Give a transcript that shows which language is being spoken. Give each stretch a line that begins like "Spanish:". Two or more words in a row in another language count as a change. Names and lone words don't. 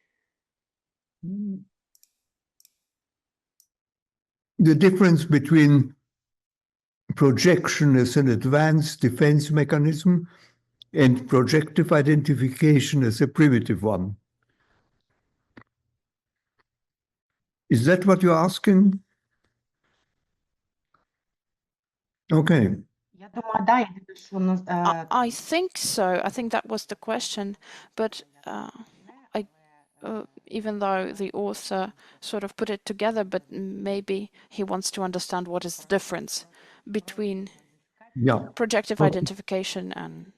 English: The difference between projection as an advanced defense mechanism and projective identification as a primitive one. Is that what you're asking? Okay.
Ukrainian: Я думаю, да, єдине, що
English: I think so. I think that was the question, but even though the author sort of put it together, but maybe he wants to understand what is the difference between projective identification and...